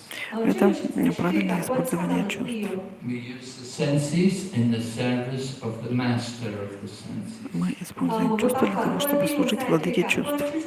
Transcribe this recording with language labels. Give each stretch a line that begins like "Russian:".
Russian: Это правильное использование чувств.
English: We use the senses in the service of the master of the senses.
Russian: Мы используем чувства для того, чтобы служить владыке чувств.